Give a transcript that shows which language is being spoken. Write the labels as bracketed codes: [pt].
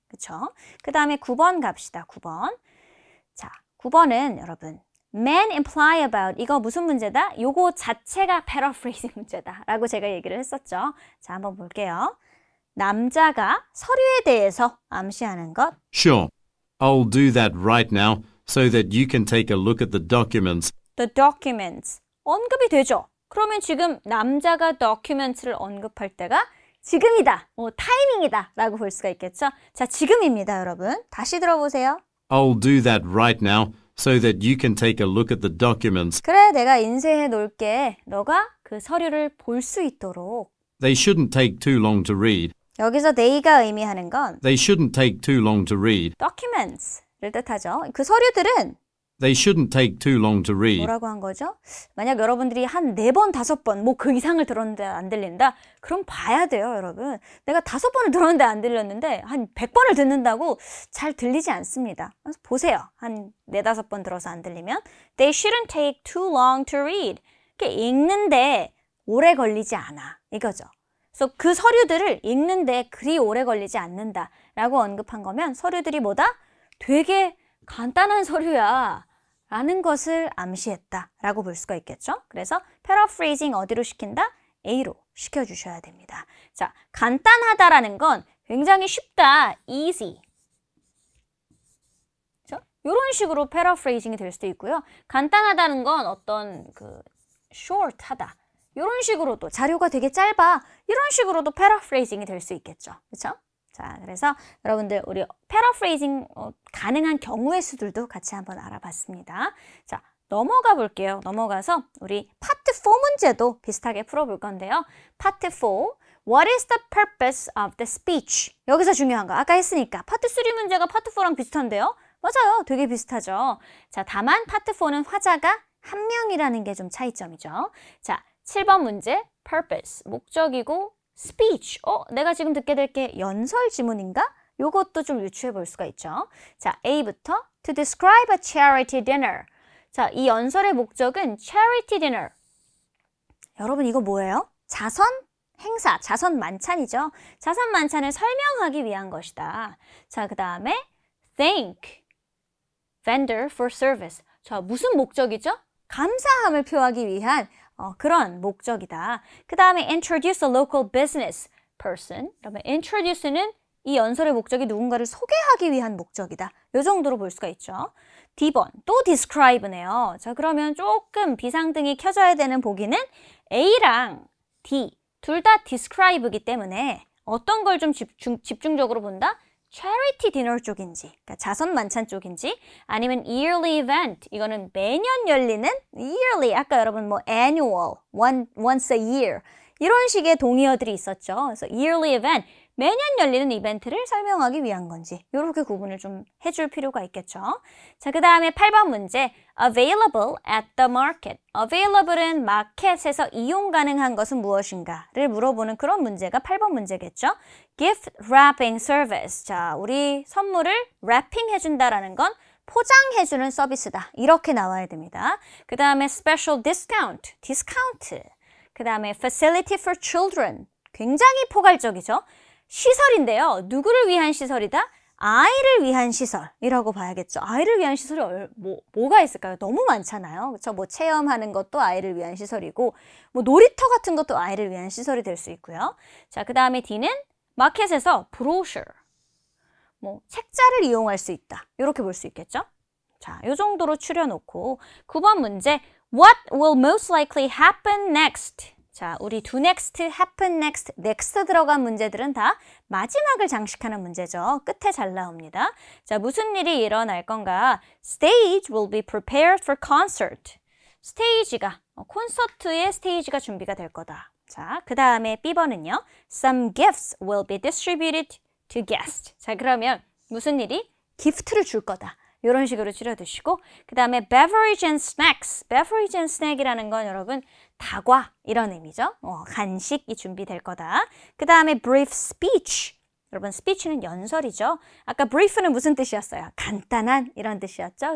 [ko] 그렇죠? 그 다음에 9번 갑시다. 9번. 자, 9번은 여러분 man imply about 이거 무슨 문제다? 요거 자체가 paraphrasing 문제다 라고 제가 얘기를 했었죠. 자, 한번 볼게요. 남자가 서류에 대해서 암시하는 것. [en] Sure. I'll do that right now so that you can take a look at the documents. The documents. [ko] 언급이 되죠. 그러면 지금 남자가 document를 언급할 때가 지금이다, 타이밍이다 라고 볼 수가 있겠죠. 자, 지금입니다, 여러분. 다시 들어보세요. [en] I'll do that right now so that you can take a look at the documents. [ko] 그래, 내가 인쇄해 놓을게. 너가 그 서류를 볼 수 있도록. [en] They shouldn't take too long to read. [ko] 여기서 they가 의미하는 건 [en] They shouldn't take too long to read. [ko] documents를 뜻하죠. 그 서류들은 [en] They shouldn't take too long to read. [ko] 뭐라고 한 거죠? 만약 여러분들이 한 4번, 5번, 뭐 그 이상을 들었는데 안 들린다? 그럼 봐야 돼요, 여러분. 내가 5번을 들었는데 안 들렸는데 한 100번을 듣는다고 잘 들리지 않습니다. 그래서 보세요. 한 4, 5번 들어서 안 들리면 [en] They shouldn't take too long to read. [ko] 읽는데 오래 걸리지 않아. 이거죠. 그래서 그 서류들을 읽는데 그리 오래 걸리지 않는다라고 언급한 거면 서류들이 뭐다? 되게 간단한 서류야 라는 것을 암시했다 라고 볼 수가 있겠죠. 그래서 paraphrasing 어디로 시킨다? A로 시켜주셔야 됩니다. 자, 간단하다라는 건 굉장히 쉽다, easy. 그렇죠? 이런 식으로 paraphrasing이 될 수도 있고요. 간단하다는 건 어떤 short하다. 이런 식으로도 자료가 되게 짧아. 이런 식으로도 paraphrasing이 될 수 있겠죠. 그렇죠? 자, 그래서 여러분들 우리 paraphrasing 가능한 경우의 수들도 같이 한번 알아봤습니다. 자, 넘어가 볼게요. 넘어가서 우리 파트 4 문제도 비슷하게 풀어볼 건데요. [en] 파트 4, What is the purpose of the speech? [ko] 여기서 중요한 거 아까 했으니까 파트 3 문제가 파트 4랑 비슷한데요. 맞아요. 되게 비슷하죠. 자, 다만 파트 4는 화자가 한 명이라는 게 좀 차이점이죠. 자, 7번 문제 purpose, 목적이고 speech, 내가 지금 듣게 될 게 연설 지문인가? 요것도 좀 유추해 볼 수가 있죠. 자, A부터 [en] to describe a charity dinner. [ko] 자, 이 연설의 목적은 charity dinner. 여러분 이거 뭐예요? 자선 행사, 자선 만찬이죠. 자선 만찬을 설명하기 위한 것이다. 자, 그 다음에 [en] thank vendor for service. [ko] 자, 무슨 목적이죠? 감사함을 표하기 위한 그런 목적이다. 그 다음에 [en] introduce a local business person. [ko] 그러면 introduce는 이 연설의 목적이 누군가를 소개하기 위한 목적이다. 이 정도로 볼 수가 있죠. D번, 또 describe네요. 자, 그러면 조금 비상등이 켜져야 되는 보기는 A랑 D, 둘 다 describe이기 때문에 어떤 걸 좀 집중적으로 본다? charity dinner 쪽인지, 그러니까 자선 만찬 쪽인지, 아니면 yearly event, 이거는 매년 열리는 yearly, 아까 여러분 뭐 annual, once a year 이런 식의 동의어들이 있었죠. 그래서 yearly event, 매년 열리는 이벤트를 설명하기 위한 건지 이렇게 구분을 좀 해줄 필요가 있겠죠. 자, 그 다음에 8번 문제 [en] available at the market. [ko] available은 마켓에서 이용 가능한 것은 무엇인가를 물어보는 그런 문제가 8번 문제겠죠. [en] gift wrapping service. [ko] 자, 우리 선물을 랩핑 해준다라는 건 포장해주는 서비스다. 이렇게 나와야 됩니다. 그 다음에 special discount, 디스카운트. 그 다음에 [en] facility for children. [ko] 굉장히 포괄적이죠. 시설인데요. 누구를 위한 시설이다? 아이를 위한 시설이라고 봐야겠죠. 아이를 위한 시설이 뭐가 있을까요? 너무 많잖아요. 그렇죠? 뭐 체험하는 것도 아이를 위한 시설이고 뭐 놀이터 같은 것도 아이를 위한 시설이 될 수 있고요. 자, 그 다음에 D는 마켓에서 brochure, 뭐 책자를 이용할 수 있다. 이렇게 볼 수 있겠죠. 자, 이 정도로 추려놓고 9번 문제 [en] What will most likely happen next? [ko] 자, 우리 do next, happen next, next 들어간 문제들은 다 마지막을 장식하는 문제죠. 끝에 잘 나옵니다. 자, 무슨 일이 일어날 건가? [en] Stage will be prepared for concert. [ko] 스테이지가, 콘서트의 스테이지가 준비가 될 거다. 자, 그 다음에 B번은요. [en] Some gifts will be distributed to guests. [ko] 자, 그러면 무슨 일이? 기프트를 줄 거다. 이런 식으로 줄여두시고 그 다음에 beverage and snacks. beverage and snack이라는 건 여러분 다과 이런 의미죠. 간식이 준비될 거다. 그 다음에 brief speech. 여러분 speech는 연설이죠. 아까 brief는 무슨 뜻이었어요? 간단한 이런 뜻이었죠.